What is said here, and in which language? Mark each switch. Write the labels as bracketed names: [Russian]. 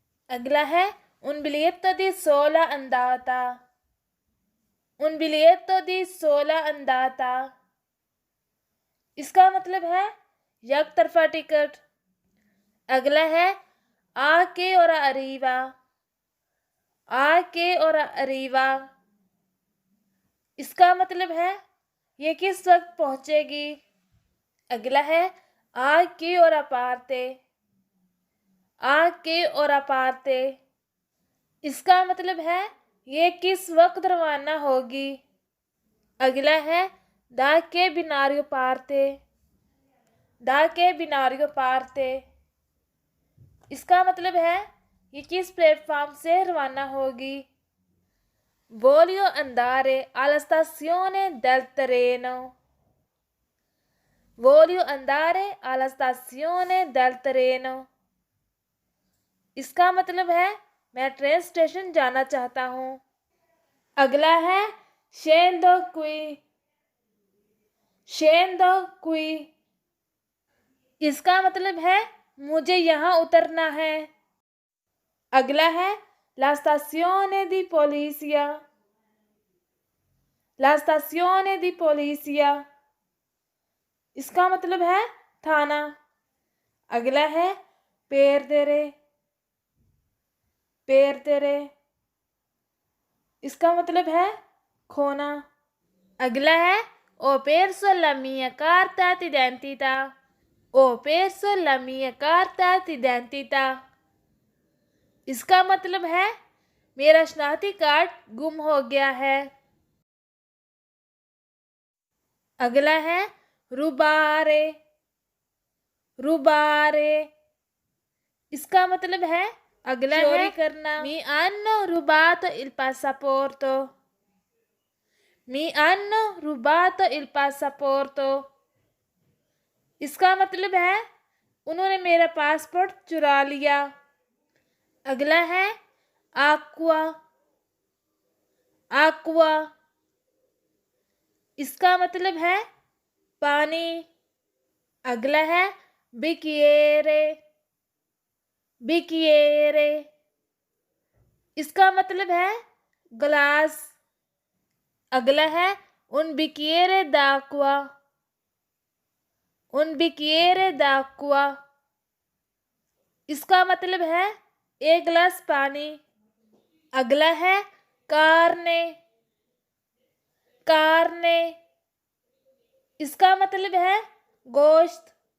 [Hindi] अगला है [Italian] un biglietto di sola andata। un biglietto di sola andata [Hindi] इसका मतलब है एक तरफा टिकट। अगला है [Italian] आ के और अरीवा। आ के और अरीवा, [Hindi] इसका मतलब है ये किस वक्त पहुंचेगी। अगला है [Italian] आ के और अपारते। [Hindi] आ के और अपारते, इसका मतलब है ये किस वक्त रवाना होगी। अगला है [Italian] दा के बिनारियो पारते। [Hindi] दा के बिनारियो पारते, इसका मतलब है ये किस प्लेटफॉर्म से रवाना होगी। [Italian] Voglio andare alla stazione del treno. Voglio andare alla stazione del treno, [Hindi] इसका मतलब है मैं ट्रेन स्टेशन जाना चाहता हूँ। अगला है [Italian] scendo qui। [Hindi] scendo qui, इसका मतलब है मुझे यहाँ उतरना है। अगला है [Italian] la stazione di polizia। la stazione di polizia, [Hindi] इसका मतलब है थाना। अगला है perdere। perdere, इसका मतलब है खोना। अगला है [Italian] ho perso la mia carta d'identità। ho perso la mia carta d'identità, [Hindi] इसका मतलब है मेरा शनाख्ती कार्ड गुम हो गया है। अगला है रुबारे। रुबारे, इसका मतलब है अगला चोरी है करना। [Italian] मी hanno rubato il passaporto। मी hanno rubato il passaporto, [Hindi] इसका मतलब है उन्होंने मेरा पासपोर्ट चुरा लिया। अगला है aqua। aqua, इसका मतलब है पानी। अगला है bicchiere। bicchiere, इसका मतलब है ग्लास। अगला है [Italian] un bicchiere d'acqua। un bicchiere d'acqua, [Hindi] इसका मतलब है एक गिलास पानी। अगला है carne। carne, इसका मतलब है गोश्त।